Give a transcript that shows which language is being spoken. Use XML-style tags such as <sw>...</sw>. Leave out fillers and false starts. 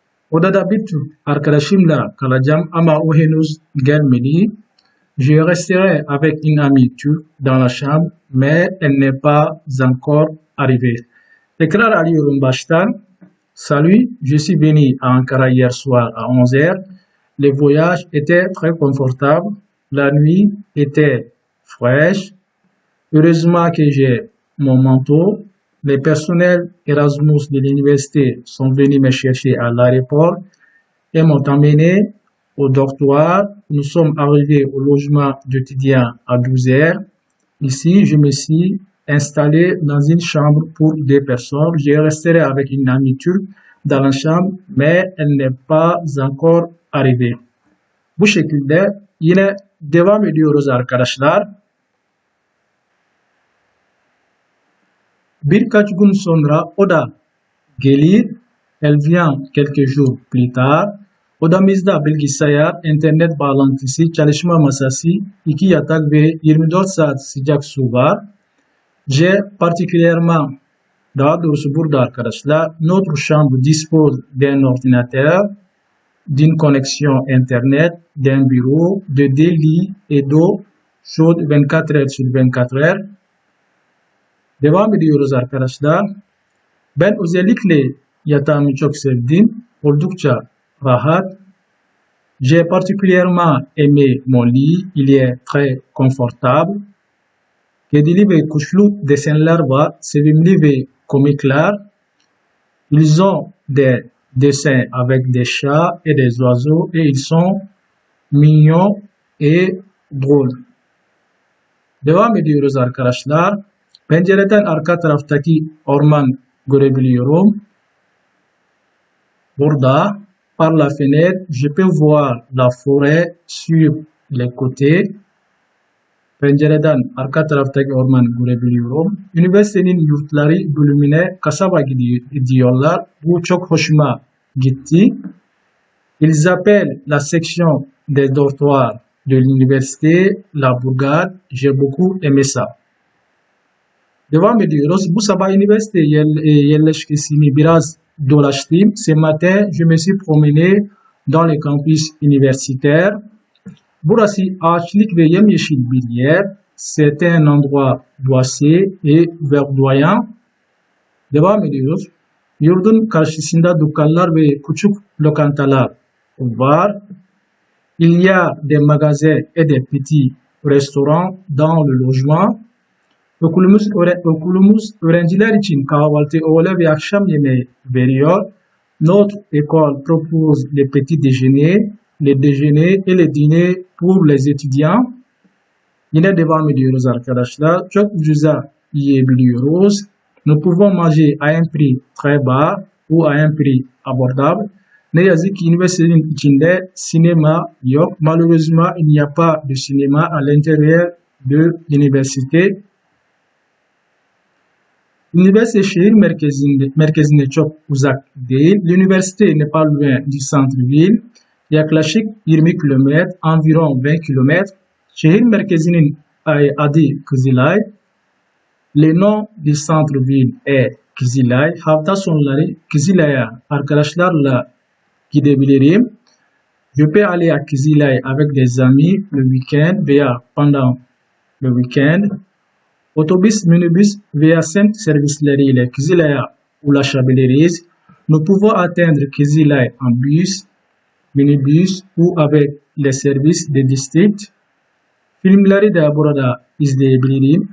<tr>Odada bir Türk arkadaşımla kalacağım ama o henüz gelmedi.</tr> <fr>Je resterai avec une amie turque dans la chambre, mais elle n'est pas encore arrivée.</fr> <tr>Tekrar alıyorum baştan.</tr> <fr>Salut, je suis venu à Ankara hier soir à 11h. Le voyage était très confortable. La nuit était fraîche. Heureusement que j'ai mon manteau. Les personnels Erasmus de l'université sont venus me chercher à l'aéroport et m'ont emmené au dortoir. Nous sommes arrivés au logement d'étudiants à 12h. Ici, je me suis installé dans une chambre pour 2 personnes. Je resterai avec une amie turque dans la chambre, mais elle n'est pas encore arrivée.</fr> <tr>Bu şekilde yine devam ediyoruz arkadaşlar. Birkaç gün sonra o da gelir.</tr> <fr>Elle vient quelques jours plus tard.</fr> <tr>Odamızda bilgisayar, internet bağlantısı, çalışma masası, 2 yatak ve 24 saat sıcak su var.</tr> <fr>J'ai particulièrement,</fr> <tr>daha doğrusu burada arkadaşlar,</tr> <fr>notre chambre dispose d'un ordinateur, d'une connexion internet, d'un bureau, de 2 lits et d'eau chaude 24 heures sur 24 heures.</fr> <tr>Devam ediyoruz arkadaşlar. Ben özellikle yatağımı çok sevdim. Oldukça rahat.</tr> <fr>J'ai particulièrement aimé mon lit. Il est très confortable.</fr> <tr>Kedili ve kuşlu desenler var. Sevimli ve komikler.</tr> <fr>Ils ont des dessins avec des chats et des oiseaux et ils sont mignons et drôles.</fr> <tr>Devam ediyoruz arkadaşlar. Pencereden arka taraftaki orman görebiliyorum.</tr> <fr>Burada, par la fenêtre, je peux voir la forêt sur les côtés.</fr> <tr>Pencereden arka taraftaki orman görebiliyorum. Üniversitenin yurtları bölümüne kasaba gidiyorlar. Bu çok hoşuma gitti.</tr> <fr>Ils appellent la section des dortoirs de l'université la bourgade. J'ai beaucoup aimé ça.</fr> <tr>Devam ediyoruz. Bu sabah üniversite yerleşkesini biraz dolaştım.</tr> <fr>Ce matin, je me suis promené dans le campus universitaire.</fr> <tr>Burası ağaçlık ve yemyeşil bir yer.</tr> <fr>C'est un endroit boisé et verdoyant.</fr> <tr>Devam ediyoruz. Yurdun karşısında dükkanlar ve küçük lokantalar var.</tr> <fr>Il y a des magasins et des petits restaurants dans le logement.</fr> <tr>Okulumuz öğrenciler için kahvaltı, öğle ve akşam yemeği veriyor.</tr> <fr>Notre école propose le petit déjeuner, le déjeuner et le dîner pour les étudiants.</fr> <tr>Yine devam ediyoruz arkadaşlar. Çok ucuza yiyebiliyoruz.</tr> <fr>Nous pouvons manger à un prix très bas ou à un prix abordable.</fr> <tr>Ne yazık ki üniversitenin içinde sinema yok.</tr> <fr>Malheureusement, il n'y a pas de cinéma à l'intérieur de l'université.</fr> <tr>Üniversite şehir merkezinde çok uzak değil.</tr> <fr>L'üniversite n'est pas loin du centre-ville.</fr> <tr>Yaklaşık 20 kilometre,</tr> <fr>environ 20 kilometre.</fr> <tr>Şehir merkezinin adı Kızılay.</tr> <fr>Le nom du centre-ville est Kızılay.</fr> <tr>Hafta sonları Kızılay'a arkadaşlarla gidebilirim.</tr> <fr>Je peux aller à Kızılay avec des amis le week-end veya pendant le week-end.</fr> <tr>Otobüs, minibüs veya semt servisleriyle Kızılay'a ulaşabiliriz.</tr> <fr>Nous pouvons atteindre Kızılay en bus, minibüs ou avec les services de district.</fr> <tr>Filmleri de burada izleyebilirim.</tr>